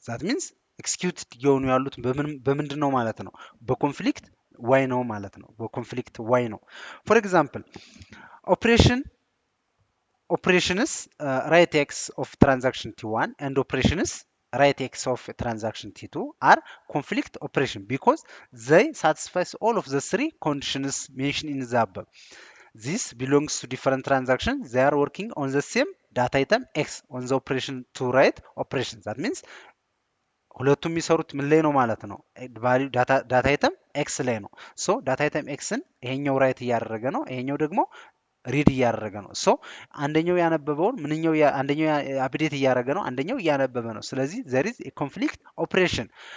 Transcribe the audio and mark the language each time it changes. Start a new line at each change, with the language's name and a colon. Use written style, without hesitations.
English: that means
Amharic: ኤክስኪዩት እየሆኑ ያሉት በምንድን ነው ማለት ነው? በኮንፍሊክት ዋይ ነው ማለት ነው። በኮንፍሊክት ዋይ ነው።
English: ፎር ኤግዛምፕል ኦፕሬሽን operations write x of transaction t1 and operations write x of transaction t2 are conflict operation because they satisfies all of the three conditions mentioned in the above. This belongs to different transactions. They are working on the same data item x on the operation to write operations. That means
Amharic: ሁለቱም የሚሰሩት ምን ላይ ነው ማለት ነው? ቫልዩ ዳታ አይተም ኤክስ ላይ ነው። ሶ ዳታ አይተም ኤክስን ይሄኛው ራይት እያደረገ ነው፣ ይሄኛው ደግሞ ሪድ እያደረገ ነው። ሶ አንደኛው ያነበበውን ምንኛው አንደኛው አፕዴት እያደረገ ነው፣ አንደኛው እያነበበ ነው። ስለዚህ
English: there is a conflict operation.